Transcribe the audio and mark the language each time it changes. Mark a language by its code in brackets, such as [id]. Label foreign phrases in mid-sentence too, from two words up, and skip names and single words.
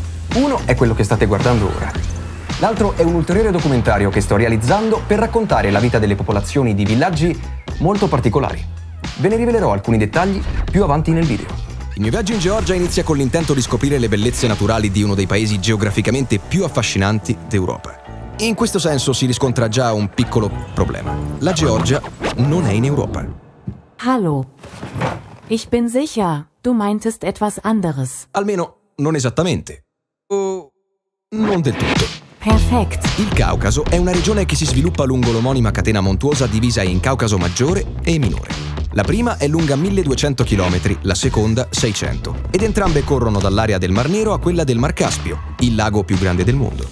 [it] Uno è quello che state guardando ora. L'altro è un ulteriore documentario che sto realizzando per raccontare la vita delle popolazioni di villaggi molto particolari. Ve ne rivelerò alcuni dettagli più avanti nel video. Il mio viaggio in Georgia inizia con l'intento di scoprire le bellezze naturali di uno dei paesi geograficamente più affascinanti d'Europa. In questo senso si riscontra già un piccolo problema. La Georgia non è in Europa. [de] Hallo. Ich bin sicher, du meintest etwas anderes. [it] Almeno non esattamente. O non del tutto. [de] Perfekt. [it] Il Caucaso è una regione che si sviluppa lungo l'omonima catena montuosa divisa in Caucaso maggiore e minore. La prima è lunga 1200 km, la seconda 600, ed entrambe corrono dall'area del Mar Nero a quella del Mar Caspio, il lago più grande del mondo.